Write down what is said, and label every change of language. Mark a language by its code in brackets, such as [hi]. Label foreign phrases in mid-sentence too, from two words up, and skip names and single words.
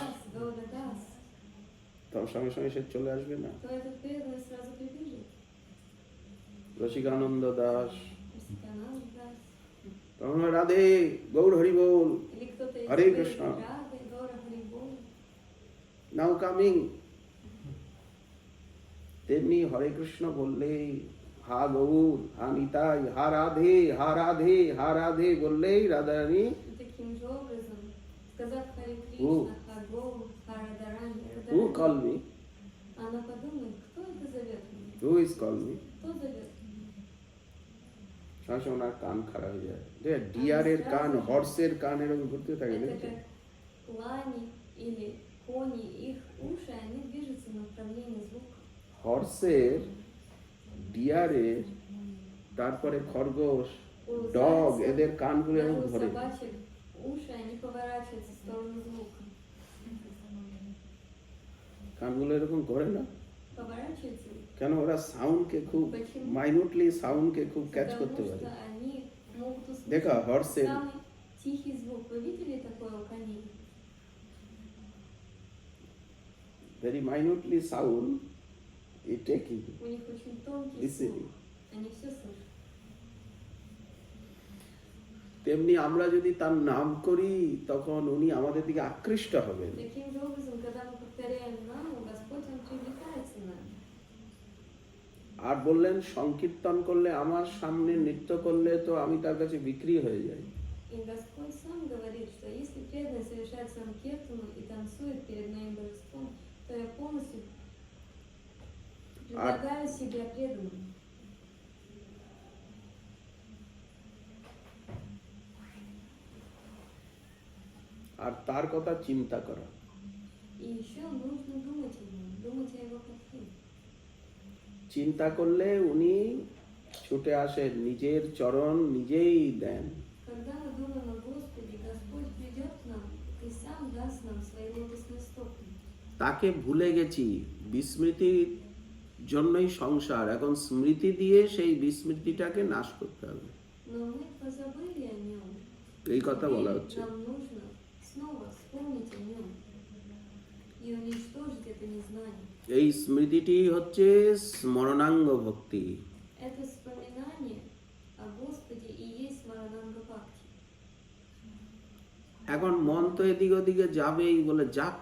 [ru] Гаура Дас, [bn] তখন সঙ্গে সঙ্গে সে চলে আসবে না। [ru] то этот преданный сразу прибежит. [bn] রসিকানন্দ দাস, [ru] Русикананд Дас. [bn] তখন রাধে গৌর হরি বল, [ru] Или кто-то из Харе Гаура Кришна. Рады, Гаура Харибол. [en] now coming. [bn] তেমনি হরে কৃষ্ণ বললেই হা গৌর, হা নিতাই, হা রাধে, হা রাধে, হা রাধে বললেই রাধারানী [ru] Таким же образом, сказав Харе [en] Who? [ru] Кришна, Хагоу, Харадарани, [en] who call me, [ru] она подумает, кто это зовет меня? [en] who is call me, [ru] Кто зовет? [bn] সঙ্গে সঙ্গে ওনার কান খারাপ হয়ে যায়। ডিয়ারের কান, হর্সের কান এরকম ঘুরতে থাকে [ru] Это [bn] দেখেছেন? [ru] как лани или кони, их уши, они движутся в направлении звука. [bn] হর্সের, ডিয়ারের, তারপরে খরগোশ, [ru] У [bn] ডগ, [ru] зайца, [bn] এদের কানগুলো [ru] даже [bn] এরকম [ru] у [bn] ধরে। [ru] собачек уши, они поворачиваются в сторону звука. [bn] কানগুলো এরকম করে না [ru] Поворачиваются, [bn] কেন? ওরা সাউন্ডকে খুব মাইনুটলি সাউন্ডকে খুব ক্যাচ [ru] потому [bn] করতে পারে। [ru] что они могут [bn] দেখা [ru] услышать [bn] হর্সের [ru] самый тихий звук. Вы видели такое у коней? [en] very minutely sound is taking, [ru] У них очень тонкий [en] listening. [ru] слух. Они все слышат. [bn] তেমনি আমরা যদি তার নাম করি তখন উনি আমাদের দিকে আকৃষ্ট হবেন। [ru] Таким же образом, когда мы повторяем наму, Господь, Он привлекается нами. [bn] আর বললেন সংকীর্তন করলে, আমার সামনে নৃত্য করলে তো আমি তার কাছে বিক্রি হয়ে যাই। [ru] И Господь сам говорит, что если преданный совершает санкиртану и танцует перед моим божеством, то я полностью предлагаю себя преданным. [bn] আর তার কথা চিন্তা করা। [ru] И еще нужно думать о нем, думать о его пути. [bn] চিন্তা করলে উনি ছুটে আসেন, নিজের চরণ নিজেই দেন। [ru] Когда мы думаем о Господе, Господь придет к нам и сам даст нам свои лотосные стопы. [bn] তাকে ভুলে গেছি, বিস্মৃতির জন্যই সংসার। এখন স্মৃতি দিয়ে সেই বিস্মৃতিটাকে নাশ করতে হবে। [ru] Но мы позабыли о нем. [bn] এই কথা বলা [ru] Теперь [bn] হচ্ছে। [ru] нам нужно снова вспомнить о нем и уничтожить это незнание. [bn] এই স্মৃতিটি হচ্ছে স্মরণাঙ্গ ভক্তি। [ru] Это вспоминание о Господе и есть Смарананга Бхакти. [bn] এখন মন তো এদিক ওদিকে যাবেই, বলে যাক,